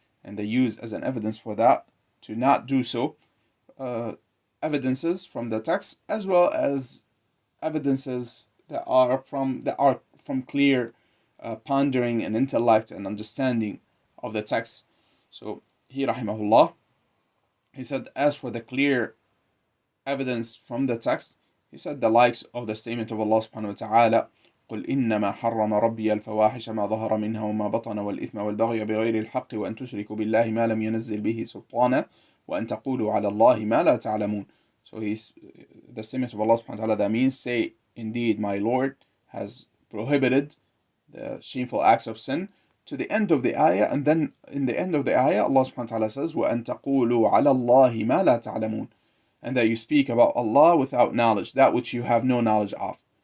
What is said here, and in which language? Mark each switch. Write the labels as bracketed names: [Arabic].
[English] And they use as an evidence for that, to not do so, evidences from the text, as well as evidences that are from clear pondering and intellect and understanding of the text. So he rahimahullah, he said, as for the clear evidence from the text, he said the likes of the statement of Allah subhanahu wa ta'ala, [Arabic] قل إنما حرم ربي الفواحش ما ظهر منها وما بطن والإثم والبغي بغير الحق وأن تشركوا بالله ما لم ينزل به سلطانا وأن تقولوا على الله ما لا تعلمون. [English] So the statement of Allah subhanahu wa ta'ala, that means, say, indeed my Lord has prohibited the shameful acts of sin, to the end of the ayah. And then in the end of the ayah, Allah subhanahu wa ta'ala says, [Arabic] وأن تقولوا على الله ما لا تعلمون, [English] and that you speak about Allah without knowledge, that which you have no knowledge of.